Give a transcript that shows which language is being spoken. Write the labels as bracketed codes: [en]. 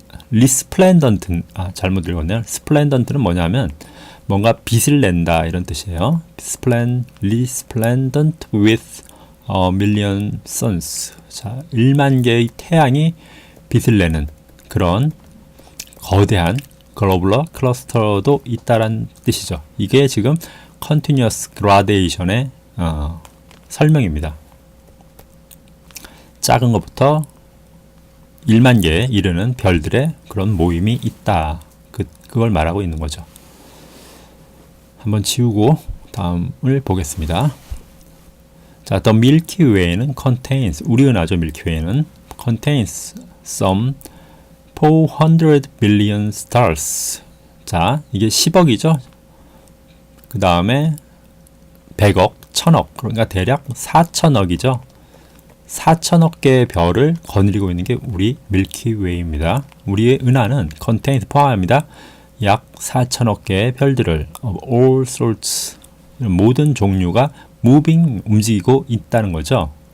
[ko] 리스플랜던트. 잘못 읽었네요. 스플랜던트는 뭐냐면 뭔가 빛을 낸다, 이런 뜻이에요. [en] resplendent with a million suns. [ko] 자, 1만 개의 태양이 빛을 내는 그런 거대한 글로벌 클러스터도 있다란 뜻이죠. 이게 지금 continuous gradation의 설명입니다. 작은 것부터 1만 개에 이르는 별들의 그런 모임이 있다. 그걸 말하고 있는 거죠. 한번 지우고 다음을 보겠습니다. 자, The Milky Way는 contains, 우리 은하죠. [en] 밀키웨이는 contains some 400 billion stars. [ko] 자, 이게 10억이죠. 그 다음에 100억, 1000억, 그러니까 대략 4천억이죠. 4천억 개의 별을 거느리고 있는 게 우리 밀키웨이입니다. 우리의 은하는 contains, 포함합니다. 약 4천억 개의 별들을 [en] of all sorts, [ko] 모든 종류가 moving, 움직이고 있다는 거죠.